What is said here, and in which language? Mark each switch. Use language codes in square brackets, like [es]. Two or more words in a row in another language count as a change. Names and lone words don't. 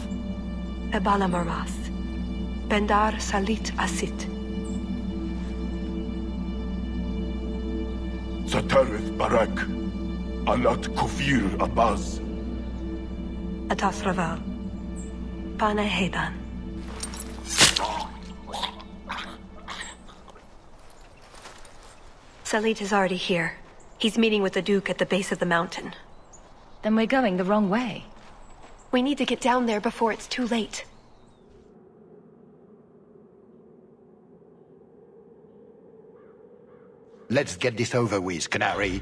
[en] Ebala Maras. Bendar Salit Asit. Satarith Barak. Alat Kufir Abaz. Atas Raval. Pana Hedan. Salit is already here. He's meeting with the Duke at the base of the mountain. Then we're going the wrong way. We need to get down there before it's too late. Let's get this over with, Canary.